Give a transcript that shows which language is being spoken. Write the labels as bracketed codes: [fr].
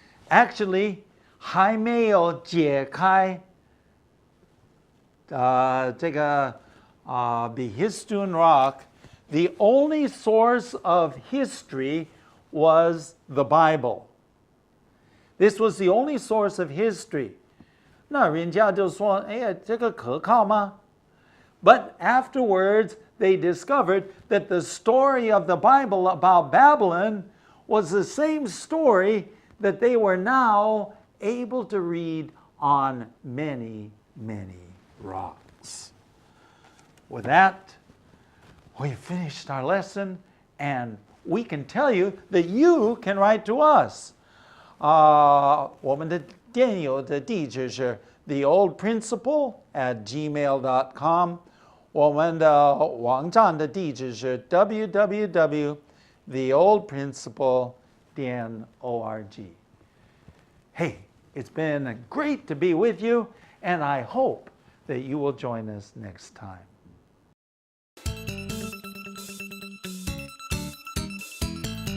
[en] Actually, [zh] 还没有解开这个 [en] Behistun Rock, the only source of history was the Bible. This was the only source of history. [zh] 那人家就说，哎呀，这个可靠吗? [en] But afterwards, they discovered that the story of the Bible about Babylon was the same story that they were now able to read on many, many rocks. With that, we finished our lesson, and we can tell you that you can write to us. [zh] 我们的电邮的地址是 theoldprinciple@gmail.com. 我们的网站的地址是 www.theoldprinciple.org. [en] Hey, it's been great to be with you, and I hope that you will join us next time.